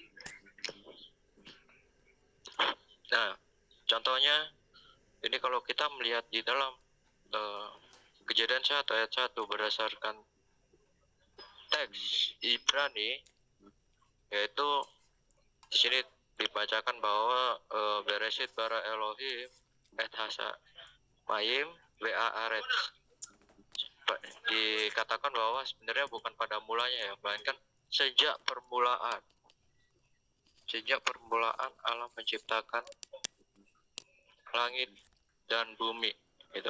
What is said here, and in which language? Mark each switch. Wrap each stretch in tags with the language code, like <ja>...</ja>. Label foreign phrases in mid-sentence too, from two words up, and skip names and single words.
<id>Nah, contohnya ini kalau kita melihat di dalam Kejadian 1 ayat 1 berdasarkan teks Ibrani, yaitu di sini dibacakan bahwa</id> <he>בראשית ברא אלהים את השמים ואת הארץ,</he> <id>dikatakan bahwa sebenarnya bukan pada mulanya ya, melainkan sejak permulaan Allah menciptakan langit dan bumi gitu.</id>